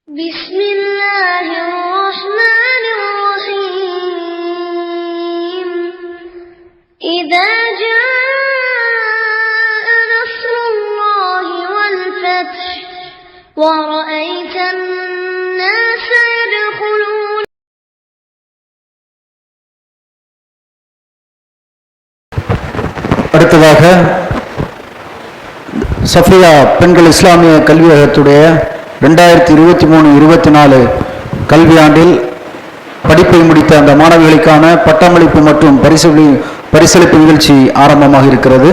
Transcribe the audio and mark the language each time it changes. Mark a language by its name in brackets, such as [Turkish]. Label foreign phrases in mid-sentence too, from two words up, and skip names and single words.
[Arabic] بسم الله الرحمن الرحيم إذا جاء نصر الله والفتح ورأيت الناس يدخلون. [Tamil] அடுத்ததாக சஃபியா பெண்கள் இஸ்லாமிய கல்வியகத்துடைய 2023-24 கல்வியாண்டில் படிப்பை முடித்த அந்த மாணவிகளுக்கான பட்டமளிப்பு மற்றும் பரிசளிப்பு நிகழ்ச்சி ஆரம்பமாக இருக்கிறது.